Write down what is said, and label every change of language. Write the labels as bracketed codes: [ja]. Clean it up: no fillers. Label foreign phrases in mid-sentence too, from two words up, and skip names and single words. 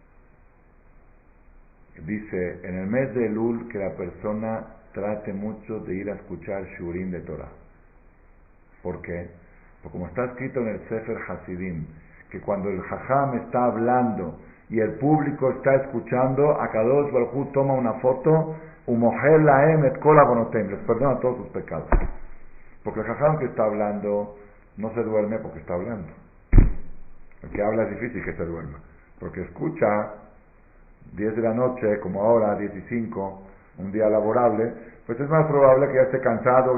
[es] Dice, en el mes de Elul, que la persona trate mucho de ir a escuchar Shurim de Torah. ¿Por qué? Porque como está escrito en el Sefer Hasidim, que cuando el Jajam está hablando y el público está escuchando, [he] הקדוש ברוך הוא [es] toma una foto, [he] ומוחל להם את כל עוונותיהם, [es] les perdona todos sus pecados. Porque el Jajam que está hablando no se duerme porque está hablando. El que habla es difícil que se duerma, porque escucha 10 de la noche, como ahora, 10:05, un día laborable, pues es más probable que ya esté cansado.